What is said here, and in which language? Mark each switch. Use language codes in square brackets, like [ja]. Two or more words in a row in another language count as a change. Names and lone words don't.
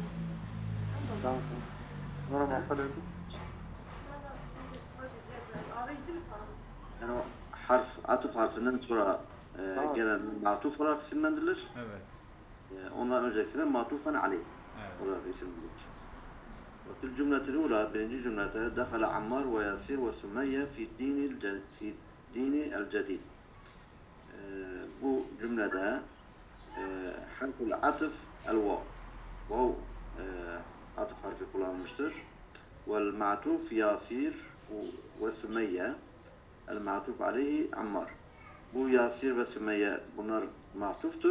[tr] Tamam. Sonra masal ödüm. Yani o atıf harfinden sonra Tamam. gelen ma'tuf olarak isimlendirilir. Evet. Ondan öncesine [ar] معطوفاً عليه [tr] Evet. olarak isimlendirilir. [ar] وفي الجملة الأولى [tr] birinci cümlede [ar] دخل عمار وياسير وسمية في الدين الجديد. [tr] Bu cümlede [ar] حرف العطف الواو. [tr] Vav atıf harfi kullanılmıştır. [ar] والمعطوف Yasir ve Sümeyye. المعطوف عليه Ammar. [tr] Bu Yasir ve Sümeyye bunlar ma'tuftur.